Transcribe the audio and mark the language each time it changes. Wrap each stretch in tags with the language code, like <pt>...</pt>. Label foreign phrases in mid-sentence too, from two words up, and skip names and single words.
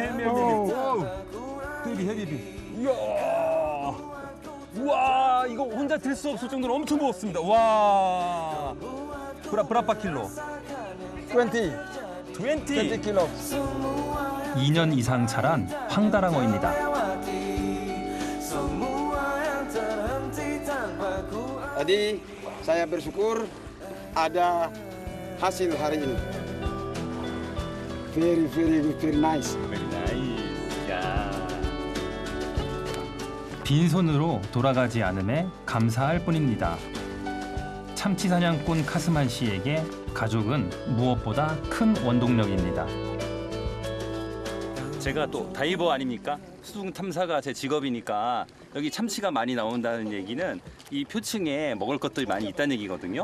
<ko>헤비. 이야. 우와, 이거 혼자 들 수 없을 정도로 엄청 무겁습니다.</ko> <id>와. berapa kilo. 20 kilo.</id> <ko>2년 이상 자란 황다랑어입니다.</ko> <id>Jadi saya bersyukur ada hasil hari ini.</id> <en>Very good, very nice.</en> <ko>빈손으로 돌아가지 않음에 감사할 뿐입니다. 참치 사냥꾼 카스만 씨에게 가족은 무엇보다 큰 원동력입니다. 제가 또 다이버 아닙니까? 수중 탐사가 제 직업이니까 여기 참치가 많이 나온다는 얘기는 이 표층에 먹을 것들이 많이 있다는 얘기거든요.</ko>